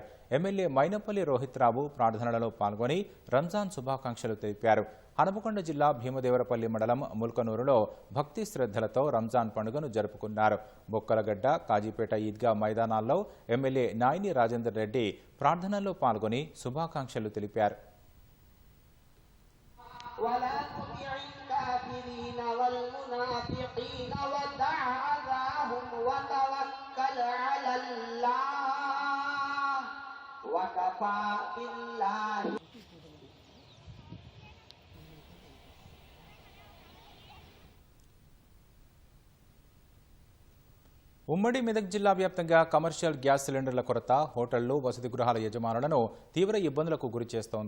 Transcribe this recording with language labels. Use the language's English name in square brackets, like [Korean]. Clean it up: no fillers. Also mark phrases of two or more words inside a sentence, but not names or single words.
[Telugu] ఎమ్మెల్యే మైనపల్లి రోహిత్ రావు ప్రార్థనలలో పాల్గొని రంజాన్ శుభాకాంక్షలు తెలిపారు. హనుమకొండ జిల్లా భీమదేవరపల్లి మండలం ముల్కనూరులో భక్తి శ్రద్ధలతో రంజాన్ పండుగను జరుపుకున్నారు. బొక్కలగడ్డ, కాజీపేట ఈద్గా మైదానాల్లో ఎమ్మెల్యే నాయిని రాజేందర్ రెడ్డి ప్రార్థనల్లో పాల్గొని శుభాకాంక్షలు తెలిపారు. [Arabic] ولا تطع الكافرين والمنافقين ودع أذاهم وتوكل على الله وكفى بالله. [Telugu] ఉమ్మడి మెదక్ జిల్లా వ్యాప్తంగా కమర్షియల్ గ్యాస్ సిలిండర్ల కొరత హోటళ్లు, వసతి గృహాల యజమానులను తీవ్ర ఇబ్బందులకు గురిచేస్తోంది.